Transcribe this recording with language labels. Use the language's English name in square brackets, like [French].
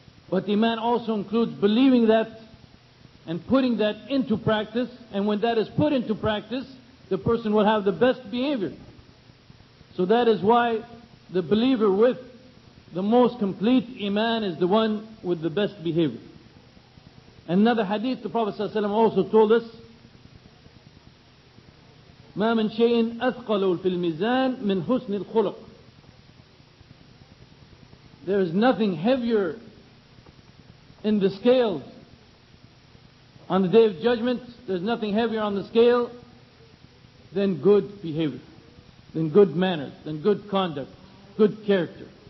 [English] But iman also includes believing that and putting that into practice, and when that is put into practice, the person will have the best behavior. So that is why the believer with the most complete iman is the one with the best behavior. Another hadith, the Prophet ﷺ also told us, [Arabic] مَا مِنْ شَيْءٍ أَثْقَلُ فِي الْمِيزَانِ مِنْ حُسْنِ الْخُلُقِ. [English] There is nothing heavier in the scales on the Day of Judgment. There's nothing heavier on the scale than good behavior, than good manners, than good conduct, good character.